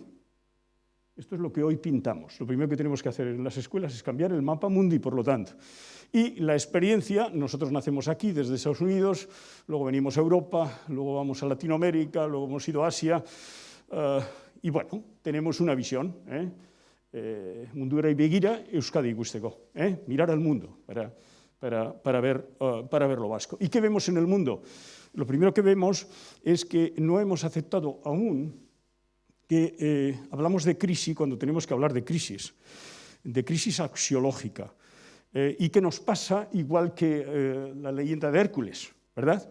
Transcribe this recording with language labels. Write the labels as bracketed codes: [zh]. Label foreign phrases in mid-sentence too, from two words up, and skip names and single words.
[es] Esto es lo que hoy pintamos. Lo primero que tenemos que hacer en las escuelas es cambiar el mapa mundi, por lo tanto. Y la experiencia, nosotros nacemos aquí desde Estados Unidos, luego venimos a Europa, luego vamos a Latinoamérica, luego hemos ido a Asia, y bueno, tenemos una visión, [eu] mundura y begira Euskadi ikusteko, [es] mirar al mundo para ver lo vasco. ¿Y qué vemos en el mundo? Lo primero que vemos es que no hemos aceptado aún que hablamos de crisis cuando tenemos que hablar de crisis axiológica, y que nos pasa igual que la leyenda de Hércules, ¿verdad?